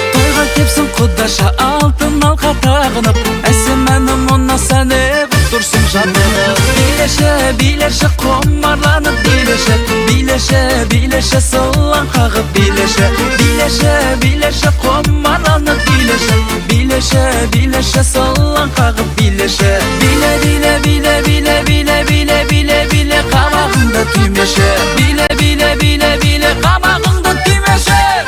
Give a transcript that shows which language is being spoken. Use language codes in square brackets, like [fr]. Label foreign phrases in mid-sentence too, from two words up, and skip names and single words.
[kk] Тойға кепсін құдаша алтын алқа тағынып, әсем әнім ұнаса неғып тұрсың жабығып. Билеші, билеші, құмарланып билеші, билеші, билеші, сылаң қағып билеші, билеші, билеші, құмарланып билеші. [tt] Билеше, билеше, сылаң кагып билеше. Биле, биле, биле, биле, биле, биле, биле, кабагыңды түймеше. Биле, биле, биле, биле, кабагыңды түймеше.